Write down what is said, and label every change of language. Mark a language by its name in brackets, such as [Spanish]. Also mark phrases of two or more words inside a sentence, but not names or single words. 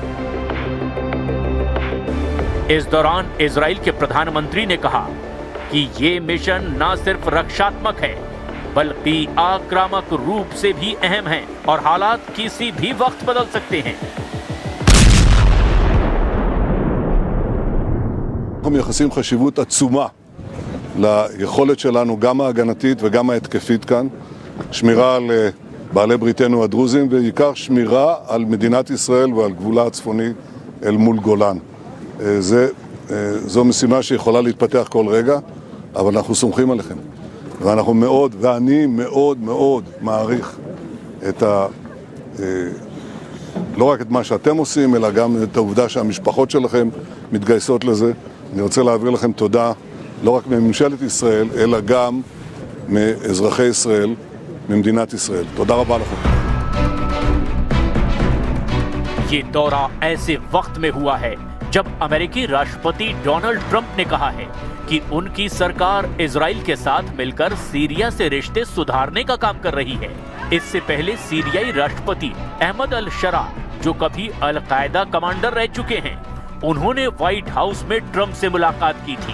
[Hindi] इस दौरान इजराइल के प्रधानमंत्री ने कहा कि ये मिशन न सिर्फ रक्षात्मक है बल्कि आक्रामक रूप से भी अहम है और हालात किसी भी वक्त बदल सकते हैं। [Hebrew] מייחסים חשיבות עצומה ליכולת שלנו, גם ההגנתית וגם ההתקפית כאן, שמירה על בעלי בריתנו הדרוזים, ובעיקר שמירה על מדינת ישראל ועל גבולה הצפוני אל מול גולן. זו משימה שיכולה להתפתח כל רגע, אבל אנחנו סומכים עליכם. ואני מאוד מאוד מעריך לא רק את מה שאתם עושים, אלא גם את העובדה שהמשפחות שלכם מתגייסות לזה. אני רוצה להעביר לכם תודה, לא רק מממשלת ישראל, אלא גם מאזרחי ישראל, ממדינת ישראל. תודה רבה לכם. [Hindi] ये दौरा ऐसे वक्त में हुआ है जब अमेरिकी राष्ट्रपति डोनाल्ड ट्रंप ने कहा है कि उनकी सरकार इजराइल के साथ मिलकर सीरिया से रिश्ते सुधारने का काम कर रही है। इससे पहले सीरियाई राष्ट्रपति अहमद अल शरा, जो कभी अल कायदा कमांडर रह चुके हैं, उन्होंने व्हाइट हाउस में ट्रंप से मुलाकात की थी।